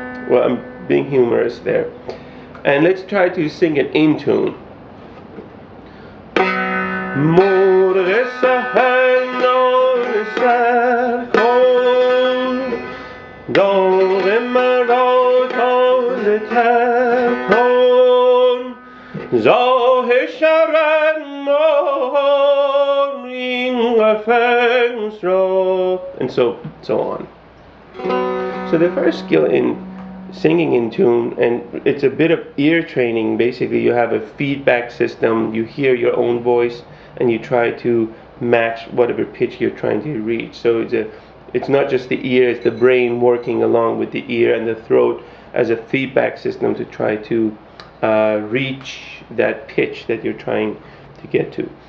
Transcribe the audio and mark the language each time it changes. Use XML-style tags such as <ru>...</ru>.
<en>Well, I'm being humorous there. And let's try to sing it in tune.</en> <fa>مرغ سحر ناله سر کن، داغ مرا تازه تر کن، زاه شرن مار این قفس را.</fa> <en>And so on. So the first skill in singing in tune, and it's a bit of ear training. Basically, you have a feedback system. You hear your own voice and you try to match whatever pitch you're trying to reach. So it's not just the ear, it's the brain working along with the ear and the throat as a feedback system to try to reach that pitch that you're trying to get to.</en>